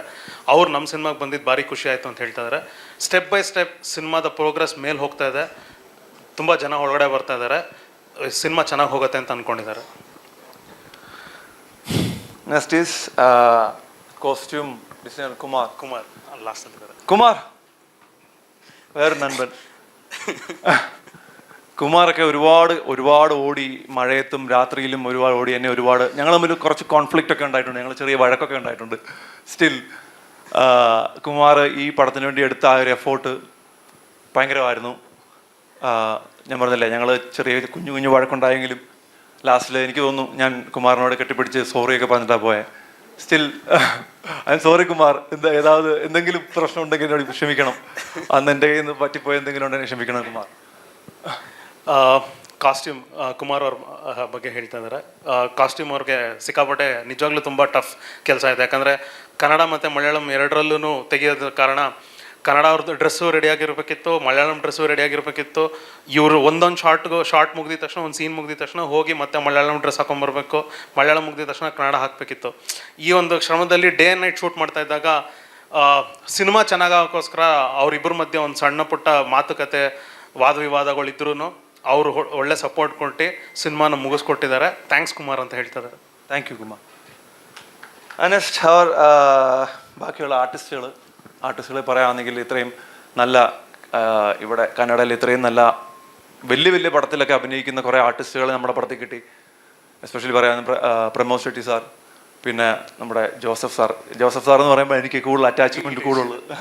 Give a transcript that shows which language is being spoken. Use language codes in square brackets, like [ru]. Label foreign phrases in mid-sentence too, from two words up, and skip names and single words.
[kn] ಅವ್ರು ನಮ್ಮ ಸಿನಿಮಾಗೆ ಬಂದಿದ್ದು ಭಾರಿ ಖುಷಿ ಆಯಿತು ಅಂತ ಹೇಳ್ತಾ ಇದ್ದಾರೆ. ಸ್ಟೆಪ್ ಬೈ ಸ್ಟೆಪ್ ಸಿನಿಮಾದ ಪ್ರೋಗ್ರೆಸ್ ಮೇಲೆ ಹೋಗ್ತಾ ಇದೆ, ತುಂಬ ಜನ ಒಳಗಡೆ ಬರ್ತಾ ಇದ್ದಾರೆ, ಸಿನಿಮಾ ಚೆನ್ನಾಗಿ ಹೋಗುತ್ತೆ ಅಂತ ಅಂದ್ಕೊಂಡಿದ್ದಾರೆ. [en] next is costume designer Kumar [ml] ലാസ്റ്റ് വേറെ നൻപൻ. കുമാറൊക്കെ ഒരുപാട് ഓടി, മഴയത്തും രാത്രിയിലും ഒരുപാട് ഓടി. എന്നെ ഞങ്ങൾ തമ്മിൽ കുറച്ച് കോൺഫ്ലിക്റ്റ് ഒക്കെ ഉണ്ടായിട്ടുണ്ട്, ഞങ്ങൾ ചെറിയ വഴക്കൊക്കെ ഉണ്ടായിട്ടുണ്ട്. സ്റ്റിൽ കുമാർ ഈ പടത്തിന് വേണ്ടി എടുത്ത ആ ഒരു എഫോർട്ട് ഭയങ്കരമായിരുന്നു. ഞാൻ പറഞ്ഞില്ലേ, ഞങ്ങൾ ചെറിയ കുഞ്ഞു വഴക്കുണ്ടായെങ്കിലും ലാസ്റ്റിൽ എനിക്ക് തോന്നുന്നു ഞാൻ കുമാറിനോട് കെട്ടിപ്പിടിച്ച് സോറിയൊക്കെ പറഞ്ഞിട്ടാണ് പോയത്. [en] still I am sorry Kumar. [ml] എന്തെങ്കിലും പ്രശ്നം ഉണ്ടെങ്കിൽ എന്നോട് ക്ഷമിക്കണം. അന്ന് എൻ്റെ കയ്യിൽ നിന്ന് പറ്റിപ്പോയ എന്തെങ്കിലും ഉണ്ടെങ്കിൽ ക്ഷമിക്കണം കുമാർ. [kn] ಕಾಸ್ಟ್ಯೂಮ್ ಕುಮಾರ್ ಅವ್ರ ಬಗ್ಗೆ ಹೇಳ್ತಾ ಇದ್ದಾರೆ. ಕಾಸ್ಟ್ಯೂಮ್ ಅವ್ರಿಗೆ ಸಿಕ್ಕಾಪಟ್ಟೆ ನಿಜವಾಗ್ಲೂ ತುಂಬ ಟಫ್ ಕೆಲಸ ಇದೆ. ಯಾಕಂದರೆ ಕನ್ನಡ ಮತ್ತು ಮಲಯಾಳಂ ಎರಡರಲ್ಲೂ ತೆಗೆಯೋದ ಕಾರಣ ಕನ್ನಡ ಅವ್ರದ್ದು ಡ್ರೆಸ್ಸು ರೆಡಿಯಾಗಿರ್ಬೇಕಿತ್ತು, ಮಲಯಾಳಂ ಡ್ರೆಸ್ಸು ರೆಡಿಯಾಗಿರ್ಬೇಕಿತ್ತು. ಇವರು ಒಂದೊಂದು ಶಾರ್ಟ್ ಮುಗಿದ ತಕ್ಷಣ, ಒಂದು ಸೀನ್ ಮುಗಿದ ತಕ್ಷಣ ಹೋಗಿ ಮತ್ತೆ ಮಲಯಾಳಂ ಡ್ರೆಸ್ ಹಾಕೊಂಬರ್ಬೇಕು, ಮಲಯಾಳಂ ಮುಗಿದ ತಕ್ಷಣ ಕನ್ನಡ ಹಾಕಬೇಕಿತ್ತು. ಈ ಒಂದು ಶ್ರಮದಲ್ಲಿ [en] day and night [kn] ಶೂಟ್ ಮಾಡ್ತಾ ಇದ್ದಾಗ ಸಿನಿಮಾ ಚೆನ್ನಾಗೋಕ್ಕೋಸ್ಕರ ಅವರಿಬ್ಬರ ಮಧ್ಯೆ ಒಂದು ಸಣ್ಣ ಪುಟ್ಟ ಮಾತುಕತೆ, ವಾದ ವಿವಾದಗಳಿದ್ರೂ ಅವರು ಒಳ್ಳೆ ಸಪೋರ್ಟ್ ಕೊಟ್ಟು ಸಿನಿಮಾನ ಮುಗಿಸ್ಕೊಟ್ಟಿದ್ದಾರೆ. ಥ್ಯಾಂಕ್ಸ್ ಕುಮಾರ್ ಅಂತ ಹೇಳ್ತಾರೆ. [en] thank you Kumar. [ml] നെക്സ്റ്റ് അവർ ബാക്കിയുള്ള ആർട്ടിസ്റ്റുകളെ പറയുകയാണെങ്കിൽ ഇത്രയും നല്ല ഇവിടെ കന്നഡയിൽ ഇത്രയും നല്ല വലിയ പടത്തിലൊക്കെ അഭിനയിക്കുന്ന കുറേ ആർട്ടിസ്റ്റുകൾ നമ്മുടെ പടത്തിൽ കിട്ടി. എസ്പെഷ്യലി പറയാൻ പ്രമോദ് ഷെട്ടി സാർ, പിന്നെ നമ്മുടെ ജോസഫ് സാർ എന്ന് പറയുമ്പോൾ എനിക്ക് കൂടുതൽ അറ്റാച്ച്മെൻറ്റ് കൂടുതലുള്ളത്.